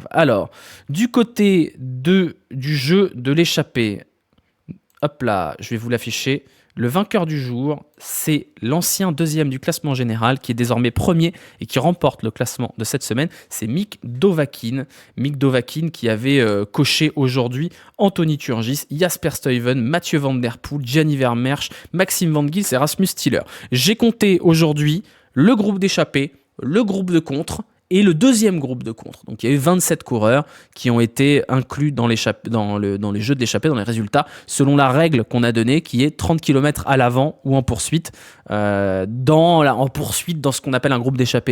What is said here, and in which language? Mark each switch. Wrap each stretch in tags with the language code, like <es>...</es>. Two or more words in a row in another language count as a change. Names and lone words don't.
<fr>Alors, du côté du jeu de l'échappée, hop là, je vais vous l'afficher. Le vainqueur du jour, c'est l'ancien deuxième du classement général qui est désormais premier et qui remporte le classement de cette semaine. C'est Mick Dovahkiin. Mick Dovahkiin qui avait coché aujourd'hui Anthony Turgis, Jasper Stuyven, Mathieu Van Der Poel, Gianni Vermeersch, Maxime Van Gils et Rasmus Stiller. J'ai compté aujourd'hui le groupe d'échappés, le groupe de contre et le deuxième groupe de contre. Donc il y a eu 27 coureurs qui ont été inclus dans les jeux de l'échappée, dans les résultats, selon la règle qu'on a donnée, qui est 30 km à l'avant ou en poursuite, en poursuite dans ce qu'on appelle un groupe d'échappée.</fr>